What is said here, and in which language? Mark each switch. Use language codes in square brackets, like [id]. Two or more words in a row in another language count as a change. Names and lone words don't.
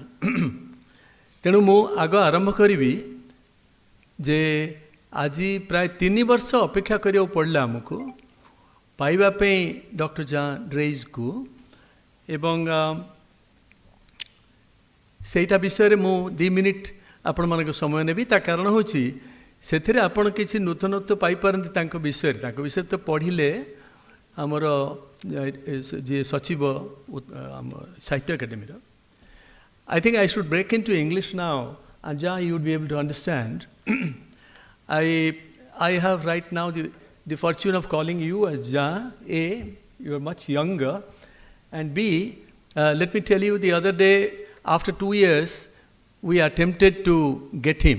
[or] ତେଣୁ ମୁଁ ଆଗ ଆରମ୍ଭ କରିବି ଯେ ଆଜି ପ୍ରାୟ 3 ବର୍ଷ ଅପେକ୍ଷା କରିବାକୁ ପଡ଼ିଲା ଆମକୁ ପାଇବା ପାଇଁ ଡକ୍ଟର ଡ୍ରେଇଜ୍କୁ, ଏବଂ ସେଇଟା ବିଷୟରେ ମୁଁ 2 ମିନିଟ୍ ଆପଣମାନଙ୍କ ସମୟ ନେବି। ତା କାରଣ ହେଉଛି ସେଥିରେ ଆପଣ କିଛି ନୂତନତ୍ୱ ପାଇପାରନ୍ତି ତାଙ୍କ ବିଷୟରେ ତ ପଢ଼ିଲେ ଆମର ଯିଏ ସଚିବ ଆମ ସାହିତ୍ୟ ଏକାଡେମୀର। [en] I think I should break into English now, and you would be able to understand. I have right now the fortune of calling you as Ja. A, you are much younger, and B, let me tell you, the other day, after 2 years, we attempted to get him.